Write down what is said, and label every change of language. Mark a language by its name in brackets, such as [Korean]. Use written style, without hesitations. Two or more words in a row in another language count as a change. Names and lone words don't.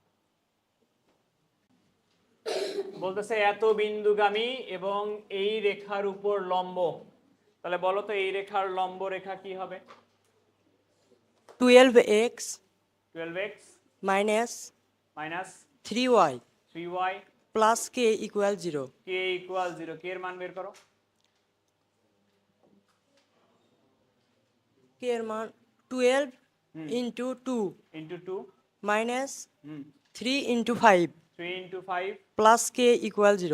[Bangla] বলতেছে এত বিন্দুগামী এবং এই রেখার উপর লম্ব। তাহলে বলো তো এই রেখার লম্ব রেখা কি হবে? 12x 12x minus মাইনাস 3y 3y [English] plus k equal 0. [Bangla] k ইকুয়াল 0। কে এর মান বের করো। k এর মান 12 into 2 ইন্টু 2 minus হুম 3 into 5 3 ইন্টু 5 [English] plus k equal 0.